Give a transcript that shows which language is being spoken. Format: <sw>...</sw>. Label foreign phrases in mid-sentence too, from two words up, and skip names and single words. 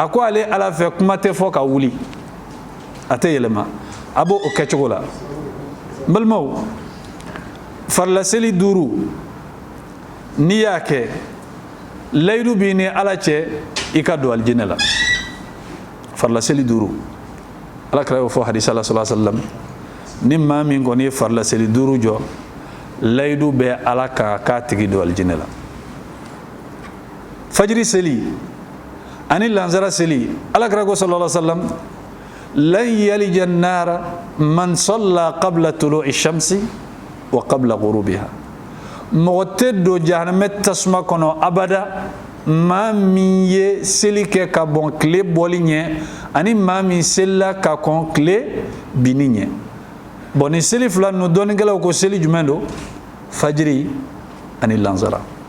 <bm>ko ale ala fɛ kuma tɛ fɔ ka wuli a tɛ yɛlɛma a b'o kɛcogo la n balimaw farila seli 5 n'i y'a kɛ layidu b'i ni ala cɛ i ka don alijinɛ la farila seli 5 alakira y'o fɔ hadisa la</bm> <ar>صلى الله عليه وسلم</ar> <bm>ni maa min kɔni ye farila seli 5 jɔ layidu bɛ ala ka k'a tigi don alijinɛ la fajiri seli ani lansara seli alakira ko</bm> <ar>صلى الله عليه وسلم لن يلج النار من صلى قبل طلوع الشمس وقبل غروبها</ar> <bm>mɔgɔ tɛ don jahanamɛ tasuma kɔnɔ abada maa min ye seli kɛ ka bɔn tile bɔli ɲɛ ani maa min selila ka kɔn tile binni ɲɛ bon ni seli fila ninnu dɔɔnikɛlaw ko seli jumɛn don fajiri ani lansara</bm>